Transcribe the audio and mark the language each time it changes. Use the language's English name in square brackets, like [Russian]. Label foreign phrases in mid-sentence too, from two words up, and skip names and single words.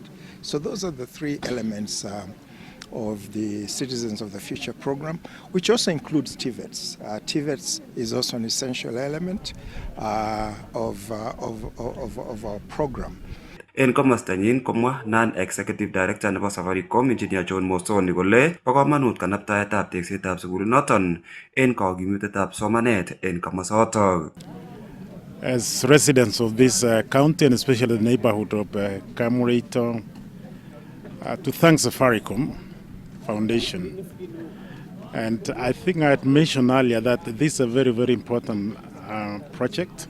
[English] So those are the three elements of the Citizens of the Future program, which also includes TVETs. TVETs is also an essential element of our program. [Kalenjin] En komostanyin komwa [English] non-executive director [Kalenjin] nebo Safaricom Engineer John Mosoni kole bo komonut kanaptaetab teksetab sukulinoton en kakimutetab somanet en komosotok. [English] As residents of this county and especially the neighborhood of Kamureto, to thank Safaricom Foundation. And I think I had mentioned earlier that this is a very, very important project.